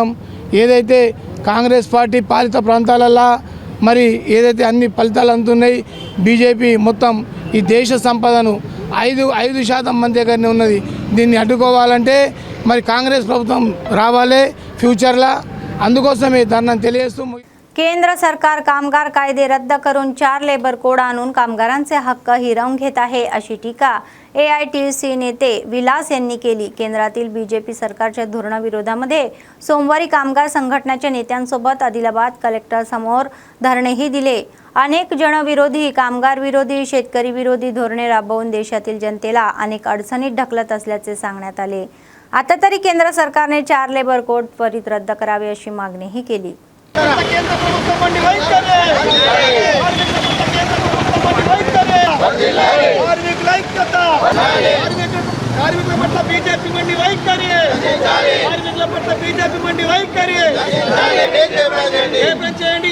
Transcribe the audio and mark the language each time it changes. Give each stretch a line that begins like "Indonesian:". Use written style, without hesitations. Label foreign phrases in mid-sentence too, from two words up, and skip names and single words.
Telugu: ఏదైతే కాంగ్రెస్ పార్టీ పాలిత ప్రాంతాలల్లో మరి ఏదైతే అన్ని ఫలితాలు అందుతున్నాయి, బీజేపీ మొత్తం ఈ దేశ సంపదను 5% మంది దగ్గరనే ఉన్నది. దీన్ని అడ్డుకోవాలంటే మరి కాంగ్రెస్ ప్రభుత్వం రావాలి ఫ్యూచర్లో. అందుకోసమే దాన్ని తెలియజేస్తూ
Marathi: केंद्र सरकार कामगार कायदे रद्द करून 4
English: labour code
Marathi: आणून कामगारांचे हक्क हिरावून घेत आहे अशी टीका AITUC नेते विलास यांनी केली. केंद्रातील बीजेपी सरकारच्या धोरणाविरोधामध्ये सोमवारी कामगार संघटनाच्या नेत्यांसोबत आदिलाबाद कलेक्टर समोर धरणेही दिले. अनेक जनविरोधी, कामगार विरोधी, शेतकरी विरोधी धोरणे राबवून देशातील जनतेला अनेक अडचणीत ढकलत असल्याचे सांगण्यात आले. आता तरी केंद्र सरकारने 4
English: labour code
Marathi: त्वरित रद्द करावे अशी मागणीही केली.
Telugu: కార్మికుల పట్ల బీజేపీ మండి వైఖరి, కార్మికుల పట్ల బీజేపీ మండి వైఖరి చేయండి.